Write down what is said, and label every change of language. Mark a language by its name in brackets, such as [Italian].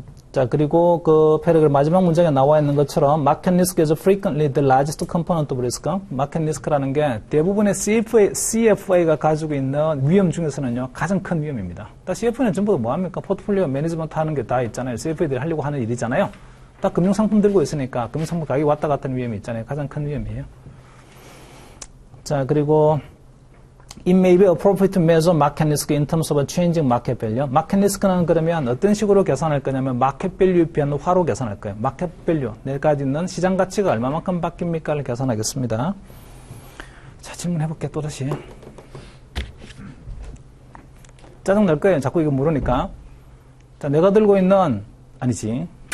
[Korean] 자, 그리고 그 패러그래프 마지막 문장에 나와 있는 것처럼 [English] Market risk is frequently the largest component of risk. [Korean] 마켓 리스크라는 게 대부분의 CFA가 가지고 있는 위험 중에서는요, 가장 큰 위험입니다. CFA는 전부 다 뭐합니까? 포트폴리오 매니지먼트 하는 게 다 있잖아요. CFA들이 하려고 하는 일이잖아요. 다 금융상품 들고 있으니까 금융상품 가격이 왔다 갔다 하는 위험이 있잖아요. 가장 큰 위험이에요. [English] 자, 그리고 It may be appropriate to measure market risk in terms of a changing market value. [Korean] 마켓 리스크는 그러면 어떤 식으로 계산할 거냐면 마켓 밸류 변화로 계산할 거예요. 마켓 밸류, 내가 있는 시장 가치가 얼마만큼 바뀝니까를 계산하겠습니다. 자, 질문해볼게 또다시. 짜증 날 거예요. 자꾸 이거 물으니까. 자, 내가 들고 있는 아니지.